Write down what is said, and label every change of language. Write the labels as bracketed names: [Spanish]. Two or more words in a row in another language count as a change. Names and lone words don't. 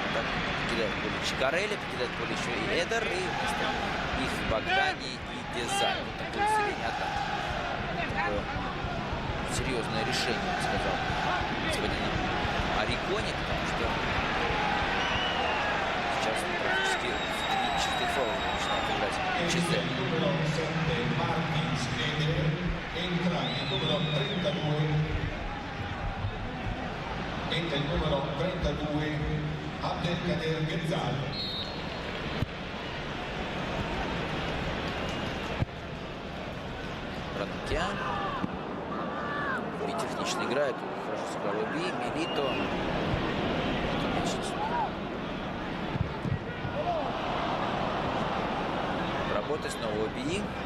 [Russian] Так, покидает поле Чикарелли, покидает поле еще и Эдер, и вместо их Богдани и Гезаль. Вот такое усиление атаки. Такое серьезное решение, я бы сказал, господина Орригони, потому что сейчас практически чистый фол начинает играть Чезене. [Italian] Entra il numero 32 Abdelkader Ghezzal. [Russian] Ранокья. технично играет. Хорошо сыграл Оби, Милито. Работа снова Оби.